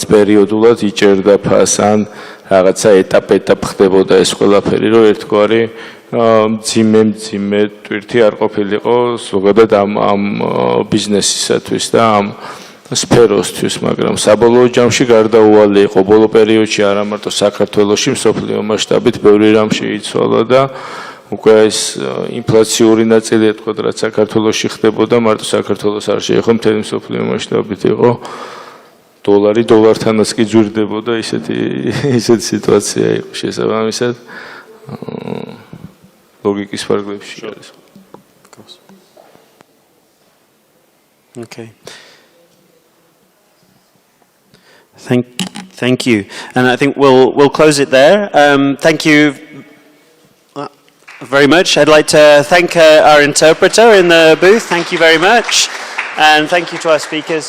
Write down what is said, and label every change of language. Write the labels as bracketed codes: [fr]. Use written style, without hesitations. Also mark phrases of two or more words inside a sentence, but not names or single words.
[ka] პერიოდულად იჭერდა ფასს, ან რაღაცა ეტაპ ხდებოდა ეს ყველაფერი, რომ ერთგვარი მძიმე ტვირთი არ ყოფილიყო ზოგადად ამ ბიზნესისათვის და ამ სფეროსთვის, მაგრამ საბოლოო ჯამში გარდაუვალი იყო ბოლო პერიოდში არა მარტო საქართველოში, მსოფლიო მასშტაბით ბევრი რამ შეიცვალა და უკვე ეს ინფლაციური ნაწილი ეთქვა, რაც საქართველოში ხდებოდა, მარტო საქართველოს არ შეეხო, მთელი მსოფლიო მასშტაბით იყო. დოლარი დოლართანაც კი ძვირდებოდა, ისეთი სიტუაცია იყო შესაბამისად ლოგიკის ფარგლებში არის. [en] Okay. Thank you, and I think we'll close it there. Thank you very much. I'd like to thank our interpreter in the booth. Thank you very much, and thank you to our speakers.